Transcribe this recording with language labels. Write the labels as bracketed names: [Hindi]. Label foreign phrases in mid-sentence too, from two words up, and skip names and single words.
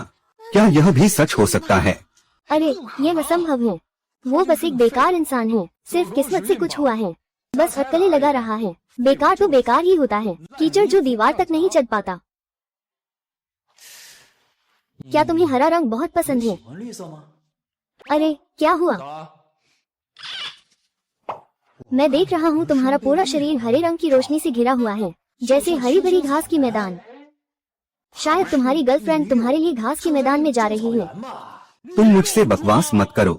[Hindi] क्या यह भी सच हो सकता है? अरे ये असंभव है। वो बस एक बेकार इंसान है। सिर्फ किस्मत से कुछ हुआ है। बस अटकलें लगा रहा है। बेकार तो बेकार ही होता है। कीचड़ जो दीवार तक नहीं चढ़ पाता। क्या तुम्हें हरा रंग बहुत पसंद है? [Chinese] 喜欢绿色吗？ [Hindi] अरे क्या हुआ? [Chinese] 走了。 [Hindi] मैं देख रहा हूँ तुम्हारा पूरा शरीर हरे रंग की रोशनी से घिरा हुआ है, जैसे हरी भरी घास की मैदान। शायद तुम्हारी गर्लफ्रेंड तुम्हारे लिए घास के मैदान में जा रही है। तुम मुझसे बकवास मत करो।